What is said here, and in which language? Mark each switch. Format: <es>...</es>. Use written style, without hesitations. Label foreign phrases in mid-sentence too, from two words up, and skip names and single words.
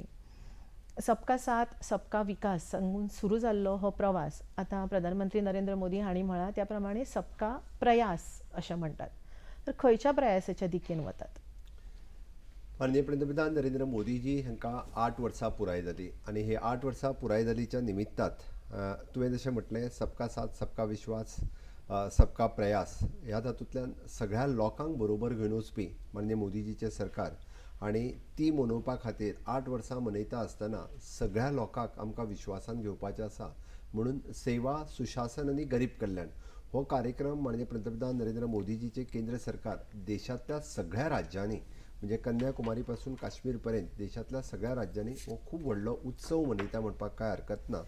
<hi>सबका साथ सबका विकास</hi> <kok>सांगून सुरू जाल्लो हो प्रवास आतां प्रधानमंत्री नरेंद्र मोदी हांणी म्हळां त्या प्रमाणे</kok> <hi>सबका प्रयास</hi> <kok>अशें म्हणटात. तर खंयच्या प्रयासाच्या दिकेन वतात? माननीय पंतप्रधान नरेंद्र मोदीजी हांकां 8 वर्सां पुराय जाली आनी हे 8 वर्सां पुराय जालीच्या निमित्तात तुवें जशें म्हटलें</kok> <hi>सबका साथ सबका विश्वास सबका प्रयास</hi> <kok>ह्या तातूंतल्यान सगळ्या लोकांक बरोबर घेवन वचपी माननीय मोदीजीचें सरकार आनी ती मनोवपा खातीर 8 वर्सां मनयता आसतना सगळ्या लोकांक आमकां विश्वासान घेवपाचें आसा. म्हणून सेवा सुशासन आनी गरीब कल्याण हो कार्यक्रम माननीय पंतप्रधान नरेंद्र मोदीजीचे केंद्र सरकार देशांतल्या सगळ्या राज्यांनी म्हणजे कन्याकुमारी पासून काश्मीर पर्यंत देशांतल्या सगळ्या राज्यांनी हो खूब व्हडलो उत्सव मनयता म्हणपाक कांय हरकत ना.</kok>